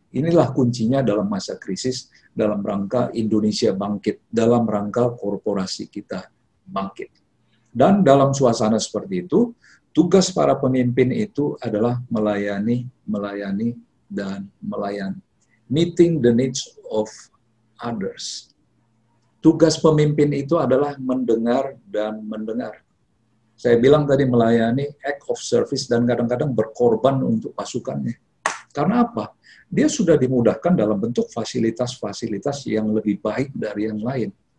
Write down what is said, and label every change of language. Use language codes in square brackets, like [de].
[id] Inilah kuncinya dalam masa krisis, dalam rangka Indonesia bangkit, dalam rangka korporasi kita bangkit. Dan dalam suasana seperti itu, tugas para pemimpin itu adalah melayani, dan melayani. [en] Meeting the needs of others. [id] Tugas pemimpin itu adalah mendengar dan mendengar. Saya bilang tadi melayani, [en] act of service, [id] dan kadang-kadang berkorban untuk pasukannya. Karena apa? Dia sudah dimudahkan dalam bentuk fasilitas-fasilitas yang lebih baik dari yang lain.